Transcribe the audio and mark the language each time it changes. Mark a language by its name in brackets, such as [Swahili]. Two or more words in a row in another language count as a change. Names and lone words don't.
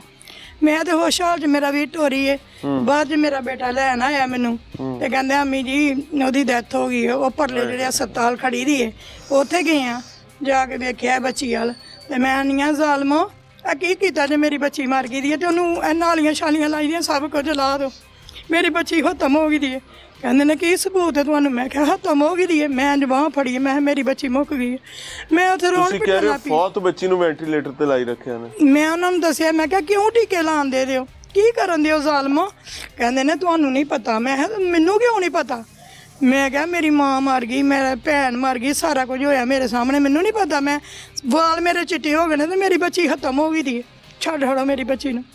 [Punjabi] ਮੈਂ ਤੋ ਹੋਸ਼ ਹਾਲ ਚ ਮੇਰਾ ਵੇਟ ਹੋ ਰਹੀ ਹੈ। ਬਾਦ ਮੇਰਾ ਬੇਟਾ ਲੈਣ ਆਇਆ ਮੈਨੂੰ ਤੇ ਕਹਿੰਦੇ ਅੰਮੀ ਜੀ ਓਦੀ ਡੈੱਥ ਹੋ ਗਈ ਹੈ, ਵੋ ਪਰਲੇ ਜਿਹੜੇ ਹਸਪਤਾਲ ਖੜੀ ਦੀ ਹੈ ਉੱਥੇ ਗਏ ਹੈਂ, ਜਾਕੇ ਦੇਖਿਆ ਬੱਚੀ ਵਾਲ ਤੇ ਮੈਂ ਆਨਿਆ ਜ਼ਾਲਮੋ ਆ ਕੀ ਕੀਤਾ ਜੇ ਮੇਰੀ ਬੱਚੀ ਮਰ ਗਈ ਦੀ ਹੈ, ਤੇ ਓਨੂੰ ਨਾਲੀਆਂ ਸ਼ਾਲੀਆਂ ਲਾਈ ਦੀਆਂ, ਸਬ ਕੁਛ ਲਾ ਦੋ, ਮੇਰੀ ਬੱਚੀ ਖ਼ਤਮ ਹੋ ਗਈ ਦੀ ਹੈ। ਕਹਿੰਦੇ ਨੇ ਕੀ ਸਬੂਤ ਹੈ ਤੁਹਾਨੂੰ? ਮੈਂ ਕਹਾ ਖ਼ਤਮ ਹੋ ਗਈ ਦੀ ਹੈ। ਮੈਂ ਜ਼ਬਾਂ ਫੜੀ ਹੈ, ਮੈਂ ਮੇਰੀ ਬੱਚੀ ਮੁੱਕ ਗਈ ਹੈ। ਮੈਂ ਉੱਥੇ ਰੋਣ ਤੁਸੀਂ ਕਹਿ ਰਹੇ ਹੋ ਫੌਤ ਬੱਚੀ ਨੂੰ ਵੈਂਟੀਲੇਟਰ ਤੇ ਲਾਈ ਰੱਖਿਆ ਨੇ। ਮੈਂ ਉਹਨਾਂ ਨੂੰ ਦੱਸਿਆ, ਮੈਂ ਕਿਹਾ ਕਿਉਂ ਟੀਕੇ ਲਾਉਣ ਦੇ ਦਿਓ, ਕੀ ਕਰਨ ਦਿਓ ਜ਼ਾਲਮੋ? ਕਹਿੰਦੇ ਨੇ ਤੁਹਾਨੂੰ ਨਹੀਂ ਪਤਾ। ਮੈਂ ਕਿਹਾ ਮੈਨੂੰ ਕਿਉਂ ਨਹੀਂ ਪਤਾ? ਮੈਂ ਕਿਹਾ ਮੇਰੀ ਮਾਂ ਮਰ ਗਈ, ਮੇਰਾ ਭੈਣ ਮਰ ਗਈ, ਸਾਰਾ ਕੁਝ ਹੋਇਆ ਮੇਰੇ ਸਾਹਮਣੇ, ਮੈਨੂੰ ਨਹੀਂ ਪਤਾ। ਮੈਂ ਵਾਲ ਮੇਰੇ ਚਿੱਟੇ ਹੋ ਗਏ ਨੇ ਤੇ ਮੇਰੀ ਬੱਚੀ ਖਤਮ ਹੋ ਗਈ ਦੀ, ਛੱਡ ਹੜੋ ਮੇਰੀ ਬੱਚੀ ਨੂੰ।